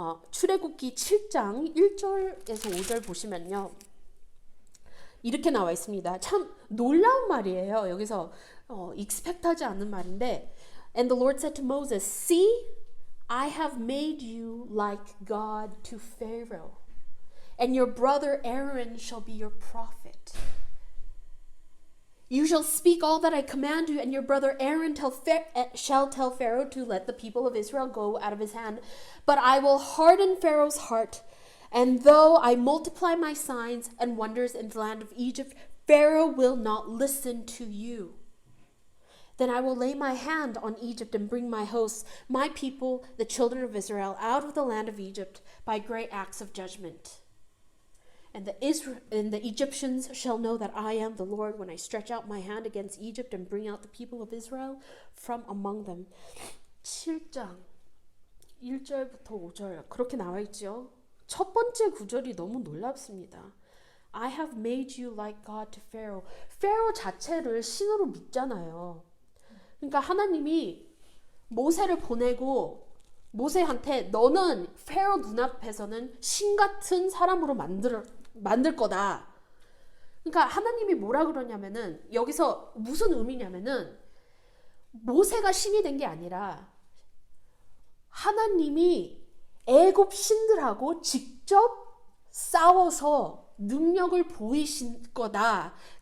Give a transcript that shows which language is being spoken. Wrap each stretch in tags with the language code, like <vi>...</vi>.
<ko>출애굽기 7장 1절에서 5절 보시면요, 이렇게 나와 있습니다. 참 놀라운 말이에요. 여기서 expect하지 않는 말인데,</ko> <en>And the Lord said to Moses, See, I have made you like God to Pharaoh, and your brother Aaron shall be your prophet. You shall speak all that I command you, and your brother Aaron shall tell Pharaoh to let the people of Israel go out of his hand. But I will harden Pharaoh's heart, and though I multiply my signs and wonders in the land of Egypt, Pharaoh will not listen to you. Then I will lay my hand on Egypt and bring my hosts, my people, the children of Israel, out of the land of Egypt by great acts of judgment. And the Egyptians shall know that I am the Lord when I stretch out my hand against Egypt and bring out the people of Israel from among them.</en> <ko>7장 1절부터 5절 그렇게 나와 있죠. 첫 번째 구절이 너무 놀랍습니다.</ko> <en>I have made you like God to Pharaoh.</en> <ko>Pharaoh 자체를 신으로 믿잖아요. 그러니까 하나님이 모세를 보내고 모세한테 너는 Pharaoh 눈앞에서는 신 같은 사람으로 만들 거다. 그러니까 하나님이 뭐라 그러냐면은, 여기서 무슨 의미냐면은, 모세가 신이 된 게 아니라 하나님이 애굽 신들하고 직접 싸워서 능력을 보이신 거다.</ko>